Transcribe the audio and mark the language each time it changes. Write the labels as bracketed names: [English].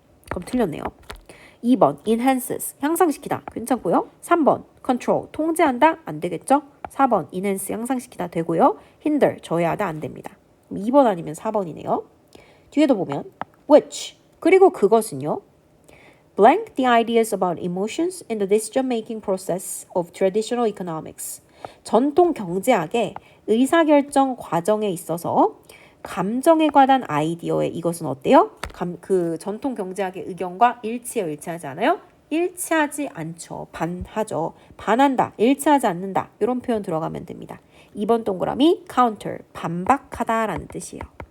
[Korean] 그럼 틀렸네요. 2번 enhances, 향상시키다 괜찮고요. 3번 control, 통제한다 안 되겠죠. 4번 enhance, 향상시키다 되고요. hinder, 저해하다 안 됩니다. 2번 아니면 4번이네요. 뒤에도 보면 which, 그리고 그것은요. [English] blank the ideas about emotions in the decision-making process of traditional economics. [Korean] 전통 경제학의 의사결정 과정에 있어서 감정에 관한 아이디어에 이것은 어때요? 그 전통 경제학의 의견과 일치해요? 일치하지 않아요? 일치하지 않죠. 반하죠. 반한다. 일치하지 않는다. 이런 표현 들어가면 됩니다. 2번 동그라미 counter, 반박하다라는 뜻이에요.